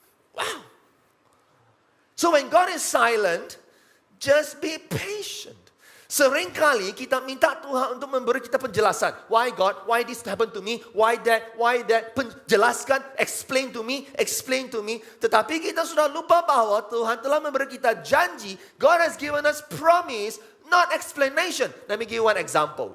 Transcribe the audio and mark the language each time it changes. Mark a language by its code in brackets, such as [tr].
[en] Wow. So when God is silent, just be patient. [ms] Seringkali kita minta Tuhan untuk memberi kita penjelasan. [en] Why God? Why this happened to me? Why that? [ms] Why that? [en] Jelaskan, explain to me, explain to me. [ms] Tetapi kita sudah lupa bahwa Tuhan telah memberi kita janji. [en] God has given us promise, not explanation. Let me give you one example.